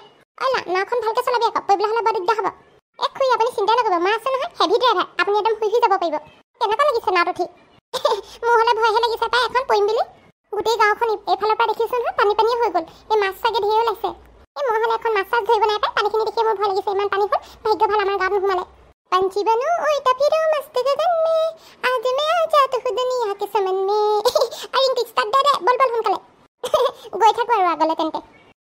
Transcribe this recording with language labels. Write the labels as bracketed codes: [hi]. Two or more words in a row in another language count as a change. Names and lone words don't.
[as] নাওখন ভালকৈ চলাবি আকৌ, পৰিবলৈ হ'লে বৰ দিগদাৰ হ'ব। খুৰী আপুনি চিন্তা নকৰিব, মই আছোঁ নহয়, [en] heavy driver, [as] আপুনি একদম শুই যাব পাৰিব। কেনেকুৱা লাগিছে নাওত উঠি? মোৰ হ'লে ভয়হে লাগিছে পাই, এখন পৰিম বুলি। গোটেই গাঁওখন এইফালৰ পৰা দেখিছোঁ নহয়, পানীয়ে হৈ গ'ল। এই মাছ চাগে ধেৰ ওলাইছে। মই হ'লে এখন মাছ চাছ ধৰিব নাই পাই, পানীখিনি দেখিয়ে মোৰ ভয় লাগিছে, ইমান পানী হ'ল। ভাগ্য ভাল আমাৰ গাঁৱত নোসোমালে। [hi] पंछी बनूं उड़ता फिरूं मस्त गगन में, आज मैं आ जाता हूँ दुनिया के समन में। अरे [en] English start [hi] दे, बोल सोनकाले। [as] गई থাকো আৰু আগলে তেন্তে।